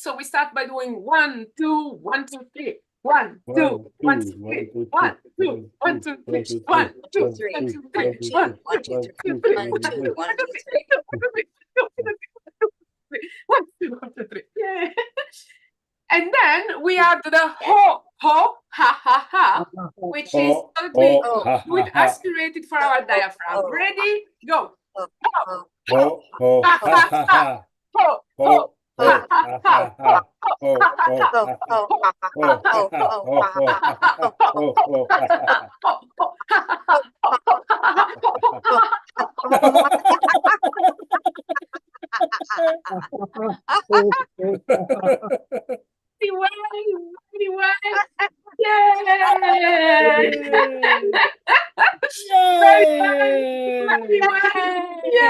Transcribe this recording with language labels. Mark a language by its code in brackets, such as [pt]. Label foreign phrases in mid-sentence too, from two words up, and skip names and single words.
[en] So we start by doing 1, 2, 1, 2, 3. 1, 2, 1, 2, 3. 1, 2, 1, 2, 3. 1, 2, 1, 2, 3. 1, 2, 1, 2, 3. 1, 2, 1, 2, 3. 1, 2, 1, 2, 3. Yeah. And then we add the ho, ho, ha, ha, ha, which is with aspirated for our diaphragm. Ready? Go. Ho, ho, ha, ha, ha. Ho, ho, ha, ha, ha. Ho, ho, ha, ha. Ho, ho, Very well, very well. Yay! Very well.